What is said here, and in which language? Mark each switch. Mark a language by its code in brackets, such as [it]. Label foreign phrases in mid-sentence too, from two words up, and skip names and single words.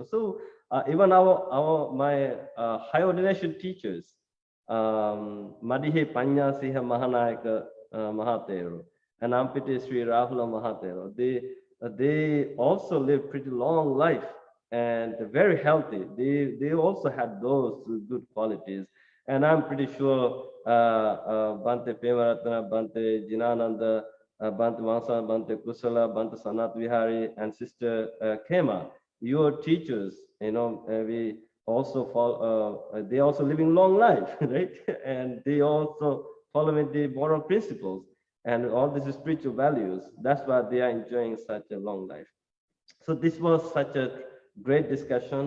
[en] So even my high ordination teachers, Madihe Panya Siha Mahanayaka Mahatero and Ampite Sri Rahula Mahatero, they also lived pretty long life and very healthy. They also had those good qualities. And I'm pretty sure Bante Pemaratana, Bante Jinananda, Bante Vansa, Bante Kusala, Bante Sanat Vihari, and Sister Kema, your teachers, we also follow, they also living long life, right? And they also following the moral principles and all these spiritual values. That's why they are enjoying such a long life. So this was such a great discussion.